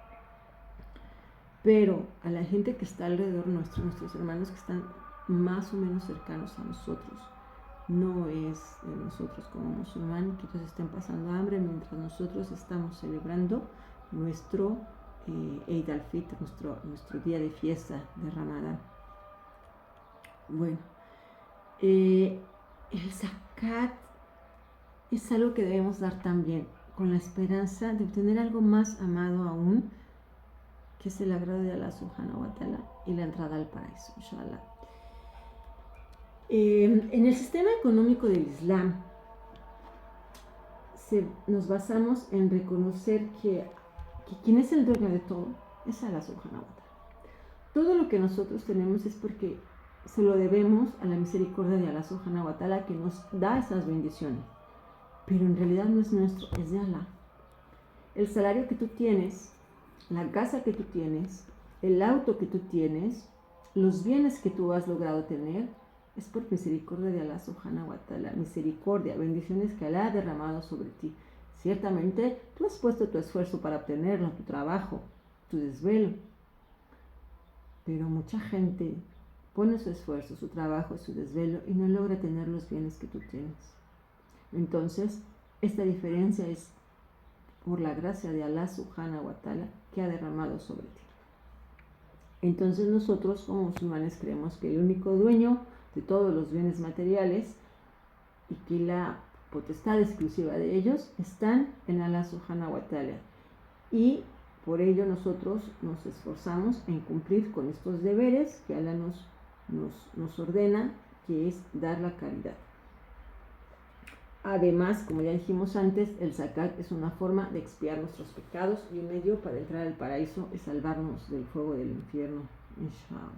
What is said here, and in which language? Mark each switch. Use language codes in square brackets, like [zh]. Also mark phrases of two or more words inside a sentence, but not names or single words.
[es] Pero a la gente que está alrededor nuestro, nuestros hermanos que están más o menos cercanos a nosotros, no es de nosotros como musulmanes que ellos estén pasando hambre mientras nosotros estamos celebrando nuestro Eid al-Fitr, nuestro día de fiesta de Ramadán. Bueno, el zakat es algo que debemos dar también con la esperanza de obtener algo más amado aún, que es el agrado de Allah [ar] سبحانه وتعالى [es] y la entrada al paraíso, inshallah. En el sistema económico del Islam nos basamos en reconocer que quien es el dueño de todo es Allah [ar] سبحانه وتعالى. [es] Todo lo que nosotros tenemos es porque se lo debemos a la misericordia de Allah [ar] سبحانه وتعالى, [es] que nos da esas bendiciones, pero en realidad no es nuestro, es de Allah. El salario que tú tienes, la casa que tú tienes, el auto que tú tienes, los bienes que tú has logrado tener, es por misericordia de Allah [ar] سبحانه وتعالى. [es] Misericordia, bendiciones que Allah ha derramado sobre ti. Ciertamente tú has puesto tu esfuerzo para obtenerlo, tu trabajo, tu desvelo, pero mucha gente pone su esfuerzo, su trabajo, su desvelo y no logra tener los bienes que tú tienes. Entonces, esta diferencia es por la gracia de Allah [ar] سبحانه وتعالى [es] que ha derramado sobre ti. Entonces nosotros como musulmanes creemos que el único dueño de todos los bienes materiales y que la potestad exclusiva de ellos están en Allah [ar] سبحانه وتعالى, [es] y por ello nosotros nos esforzamos en cumplir con estos deberes que Allah nos ordena, que es dar la caridad. Además, como ya dijimos antes, el zakat es una forma de expiar nuestros pecados y un medio para entrar al paraíso y salvarnos del fuego del infierno, inshallah.